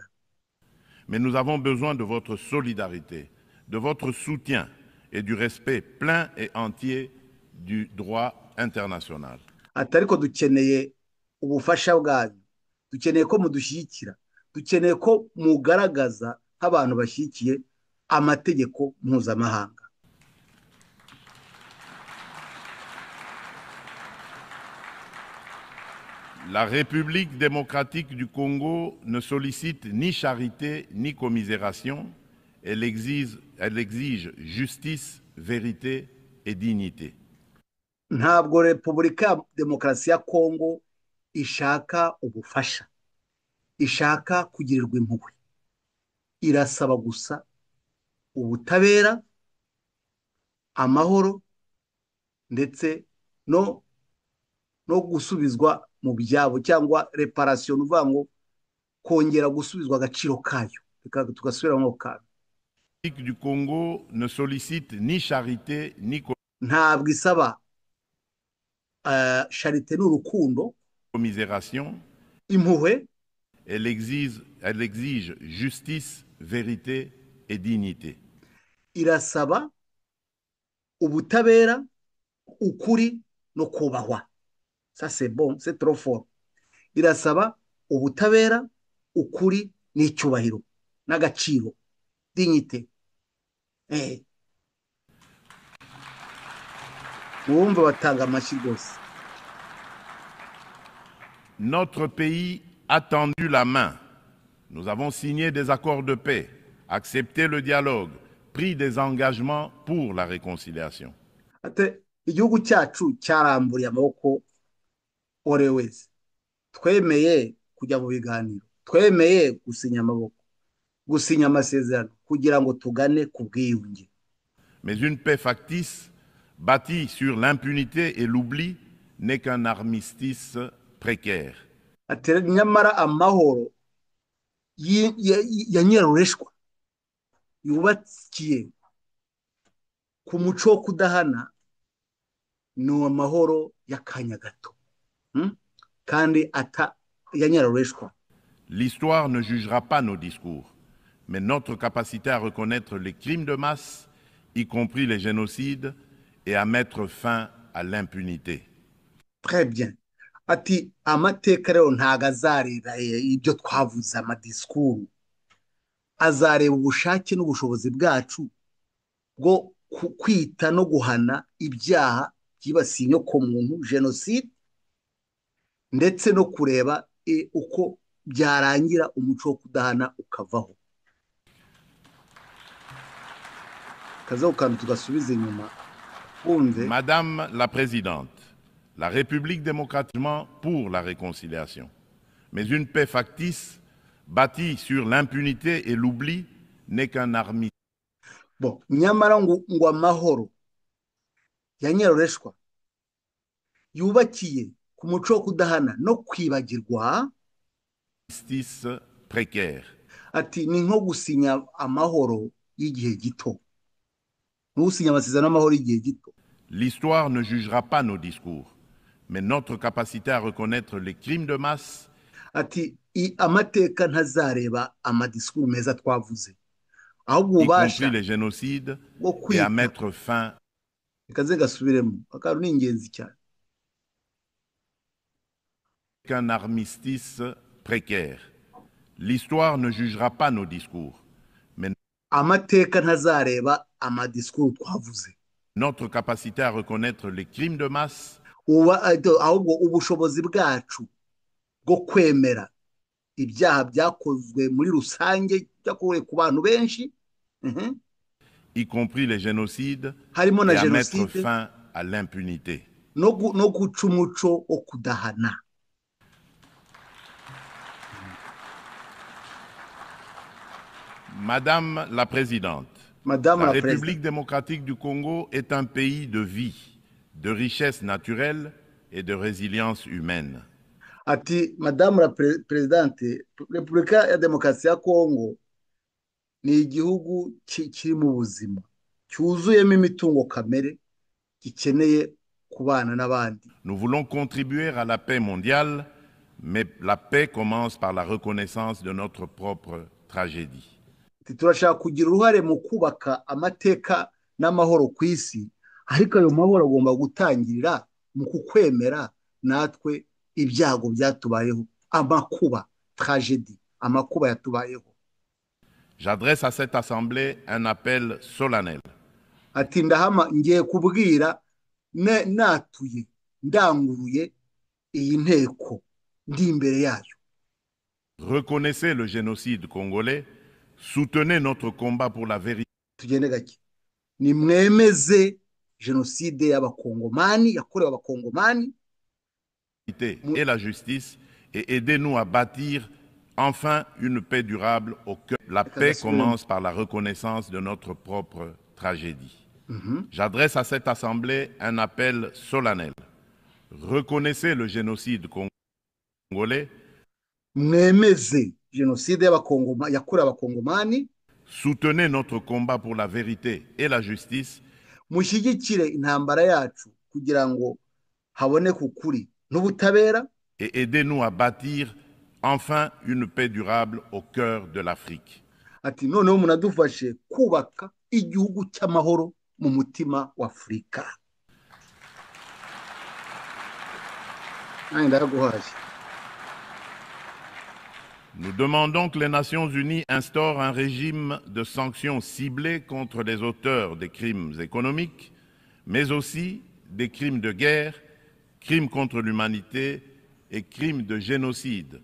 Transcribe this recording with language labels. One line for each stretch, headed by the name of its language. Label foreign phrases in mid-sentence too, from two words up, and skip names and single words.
French: Mais nous avons besoin de votre solidarité, de votre soutien et du respect plein et entier du droit international.
Kinyarwanda: Atariko dukeneye ubufasha bwanyu, dukeneye ko mudushyigikira, dukeneye ko mugaragaza nk'abantu bashyigikiye amategeko mpuzamahanga.
French: La République démocratique du Congo ne sollicite ni charité ni commisération. Elle exige justice, vérité et dignité.
Kinyarwanda: Ntabwo Repubulika ya Demokarasi ya Kongo ishaka ubufasha, ishaka kugirirwa impuhwe. Irasaba gusa ubutabera, amahoro ndetse no gusubizwa mu byabo, cyangwa reparation, uvuga ngo kongera gusubizwa agaciro kayo, tugasubiramo kayo.
French: Du Congo ne sollicite ni charité ni
Kinyarwanda: ntabwo isaba charité n'urukundo,
French: commisération.
Kinyarwanda: Impuhwe.
French: Elle exige justice, vérité et dignité.
Kinyarwanda: Irasaba ubutabera, ukuri no kubahwa.
French: Ça c'est bon, c'est trop fort.
Kinyarwanda: Irasaba ubutabera, ukuri n'icyubahiro n'agaciro, dignité. Wumva batanga amashyi rwose.
French: Notre pays a tendu la main. Nous avons signé des accords de paix, accepté le dialogue, pris des engagements pour la réconciliation.
Kinyarwanda: Igihugu cyacu cyaramburiye amaboko ore wese. Twemeye kujya mu biganiro, twemeye gusinya amasezerano kugira ngo tugane ku bwiyunge.
French: Mais une paix factice bâtie sur l'impunité et l'oubli n'est qu'un armistice précaire.
Kinyarwanda: Nyamara amahoro ya nyirarureshwa yubakiye ku muco wo kudahana ni amahoro y'akanya gato kandi ya nyirarureshwa.
French: L'histoire ne jugera pas nos discours, mais notre capacité à reconnaître les crimes de masse, y compris les génocides, et à mettre fin à l'impunité. Très bien.
Kinyarwanda: Ati amateka rero ntago azareba ibyo twavuze amadisikuru, azareba ubushake n'ubushobozi bwacu bwo kwita no guhana ibyaha byibasiye inyokomuntu, jenoside, ndetse no kureba uko byarangira umuco wo kudahana ukavaho. Kazaho kandi tugasubiza inyuma.
French: Madame la Présidente, la République démocratique pour la réconciliation. Mais une paix factice, bâtie sur l'impunité et l'oubli, n'est qu'un armistice Bon,
Kinyarwanda: nyamara ngo amahoro ya nyaroreshwa yubakiye ku muco wo kudahana no kwibagirwa,
French: précaire.
Kinyarwanda: ati ni nko gusinya amahoro y'igihe gito, ntusinya amasezerano y'amahoro y'igihe gito.
French: L'histoire ne jugera pas nos discours, mais notre capacité à reconnaître les crimes de masse,
Kinyarwanda: ati amateka ntazareba amadisikuru meza twavuze, ahubwo
French: y
Kinyarwanda: ububasha
French: compris les génocides,
Kinyarwanda: bwo
French: et à
Kinyarwanda: kwita.
French: mettre fin
Kinyarwanda: Reka nze gasubiremo, akantu ni ingenzi cyane.
French: qu'un armistice précaire. L'histoire ne jugera pas nos discours, mais
Kinyarwanda: Amateka ntazareba amadisikuru twavuze,
French: notre capacité à reconnaître les crimes de masse,
Kinyarwanda: ahubwo ubushobozi bwacu bwo kwemera ibyaha byakozwe muri rusange, byakorewe ku bantu benshi,
French: y compris les génocides,
Kinyarwanda: harimo na
French: et à mettre
Kinyarwanda: jenoside,
French: fin à l'impunité.
Kinyarwanda: no guca umuco wo kudahana.
French: Madame la Présidente, Madame la la République Présidente, démocratique du Congo est un pays de vie, de richesse naturelle et de résilience humaine. ati Madame la Présidente,
Kinyarwanda: Repubulika ya Demokarasi ya Kongo ni igihugu kiri mu buzima, cyuzuyemo imitungo kamere, gikeneye kubana n'abandi.
French: Nous voulons contribuer à la paix mondiale, mais la paix commence par la reconnaissance de notre propre tragédie.
Kinyarwanda: Turashaka kugira uruhare mu kubaka amateka n'amahoro ku isi, ariko ayo mahoro agomba gutangirira mu kukwemera natwe ibyago byatubayeho, amakuba, tragédie, amakuba yatubayeho.
French: J'adresse à cette Assemblée un appel solennel.
Kinyarwanda: Ati ngiye kubwira natuye ndanguruye iyi nteko ndi imbere yayo.
French: Reconnaissez le génocide congolais, soutenez notre combat pour la vérité
Kinyarwanda: Tugende gake, nimwemeze jenoside y'abakongomani yakorewe abakongomani
French: et la justice et aidez-nous à bâtir enfin une paix durable au cœur. La paix commence par la reconnaissance de notre propre tragédie. J'adresse à cette Assemblée un appel solennel. Reconnaissez le génocide congolais.
Kinyarwanda: Mwemeze jenoside yakorewe abakongomani.
French: Soutenez notre combat pour la vérité et la justice.
Kinyarwanda: Mushyigikire intambara yacu kugira ngo haboneke ukuri n'ubutabera.
French: Et aidez-nous à bâtir enfin une paix durable au cœur de l'Afrique.
Kinyarwanda: Ati noneho munadufashe kubaka igihugu cy'amahoro mu mutima wa Afurika.
French: Nous demandons que les Nations Unies instaurent un régime de sanctions ciblées contre les auteurs des crimes économiques, mais aussi des crimes de guerre, crimes contre l'humanité et crimes de génocide.